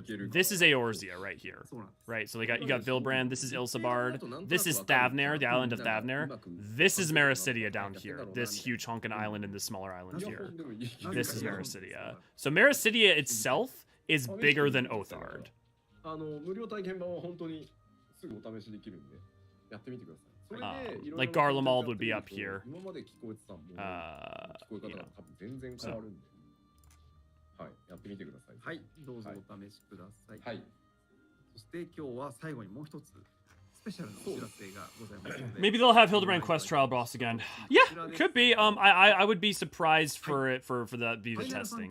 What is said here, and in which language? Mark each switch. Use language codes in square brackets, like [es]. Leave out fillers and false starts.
[en] This is Eorzea right here. Right. So you got Vilbrand. This is Ilsabard. This is Thavnair, the island of Thavnair. This is Mericidia down here. This huge honkin' island and this smaller island here. This is Mericidia. So Mericidia itself is bigger than Othard. [ja] 無料体験版は本当にすぐお試しできるんでやってみてください。それで [en] Like Garlemald would be up here. [ja] 今まで聞こえてたもの聞こえ方が多分全然変わるんで、はいやってみてください。はい、どうぞお試しください。はい。そして今日は最後にもう一つスペシャルなお知らせがございますので。 [en] Maybe they'll have Hildebrand quest trial boss again. Yeah, could be. I would be surprised for it for that beta testing.